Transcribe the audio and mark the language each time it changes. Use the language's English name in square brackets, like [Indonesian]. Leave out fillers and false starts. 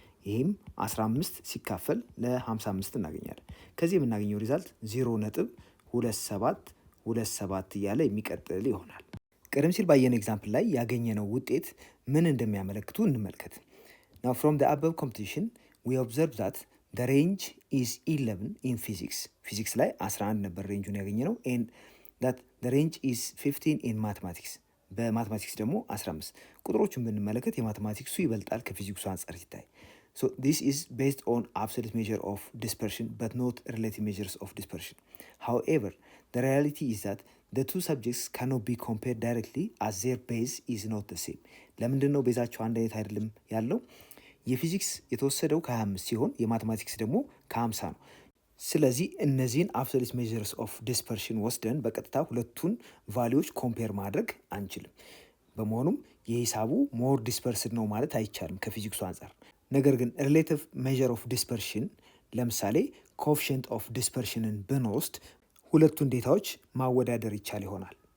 [Amharic] ይህም 15 ሲካፈል ለ55 እናገኛለን። ከዚህ የምናገኘው ሪዛልት 0.2727 እያለ የሚቀጥል ይሆናል። ቀደም ሲል ባየነው ኤግዛምፕል ላይ ያገኘነው ውጤት ምን እንደሚያመለክቱ እንመልከት። [English] Now from the above competition we observe that the range is 11 in physics. [Amharic] ፊዚክስ ላይ 11 ነበር ሬንጁን ያገኘነው [English] and that the range is 15 in mathematics. [Amharic] በማቴማቲክስ ደግሞ 15። ቁጥሮቹን ብንመለከት የማቴማቲክሱ ይበልጣል ከፊዚክሱ አንጻር ሲታይ። [English] So this is based on absolute measure of dispersion but not relative measures of dispersion. However, the reality is that the two subjects cannot be compared directly as their base is not the same. [Amharic] ለምንድን ነው ቤዛቸው አንድ አይነት አይደለም ያለው? የፊዚክስ የተወሰደው ከ25 ሲሆን የማቴማቲክስ ደግሞ ከ50 ነው። ስለዚህ እነዚህን አብሶሉት ሜዠርስ ኦፍ ዲስፐርሽን ወስደን በቀጥታ ሁለቱን ቫሊዎች ኮምፔር ማድረግ አንችልም። በመሆኑም የሂሳቡ ሞር ዲስፐርስድ ነው ማለት አይቻልም ከፊዚክሱ አንጻር። ነገር ግን ሪሌቲቭ ሜዠር ኦፍ ዲስፐርሽን ለምሳሌ ኮኤፊሽንት ኦፍ ዲስፐርሽንን ብንወስድ ሁለቱን ዴታዎች ማወዳደር ይቻል ይሆናል።